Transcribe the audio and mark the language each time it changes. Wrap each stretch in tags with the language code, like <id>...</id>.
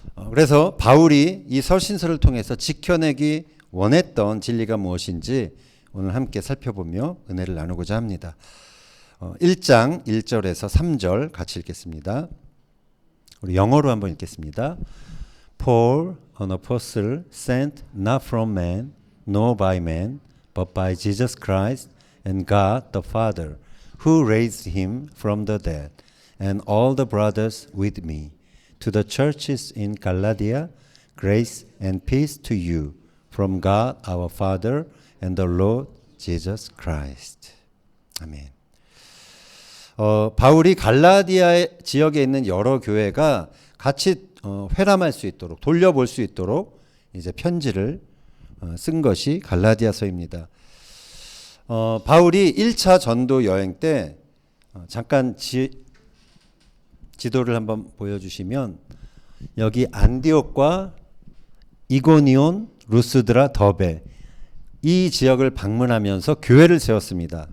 <ko>그래서 바울이 이 서신서를 통해서 지켜내기 원했던 진리가 무엇인지 오늘 함께 살펴보며 은혜를 나누고자 합니다. 1장 1절에서 3절 같이 읽겠습니다. 우리 영어로 한번 읽겠습니다.</ko> <en>Paul, an apostle, sent not from man, nor by man, but by Jesus Christ and God the Father, who raised him from the dead, and all the brothers with me. To the churches in Galatia, grace and peace to you, from God our Father and the Lord Jesus Christ.</en> <ko>아멘. 바울이 갈라디아 지역에 있는 여러 교회가 같이 회람할 수 있도록, 돌려볼 수 있도록 이제 편지를 쓴 것이 갈라디아서입니다. 바울이 1차 전도 여행 때 잠깐 지도를 한번 보여주시면 여기 안디옥과 이고니온, 루스드라, 더베 이 지역을 방문하면서 교회를 세웠습니다.</ko>